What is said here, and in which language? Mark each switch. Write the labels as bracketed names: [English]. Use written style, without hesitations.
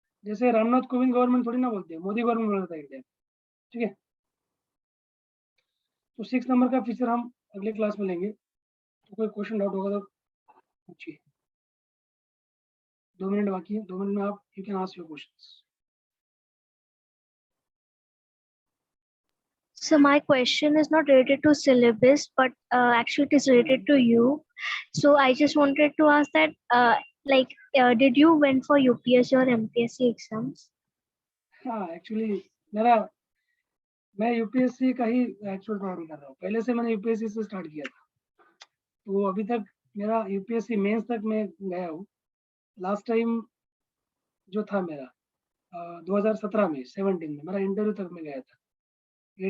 [Hindi] जैसे रामनाथ कोविंद गवर्नमेंट थोड़ी ना बोलते हैं, मोदी गवर्नमेंट बोला जाता है इंडिया, ठीक है। तो 6 नंबर का फीचर हम अगले क्लास में लेंगे। तो कोई क्वेश्चन डाउट होगा तो पूछिए। 2 मिनट बाकी है, 2 मिनट में आप [English] You can ask your questions. So my question is not related to syllabus, but actually it is related to you. So I just wanted to ask that, did you went for UPSC or MPSC exams? [Hindi] हाँ actually मैं UPSC का ही actual तैयारी कर रहा हूँ। पहले से मैंने यूपीएससी से स्टार्ट किया था, तो अभी तक मेरा यूपीएससी मेंस तक मैं गया हूँ। लास्ट टाइम जो था मेरा 2017 में 17 में मेरा इंटरव्यू तक में गया था।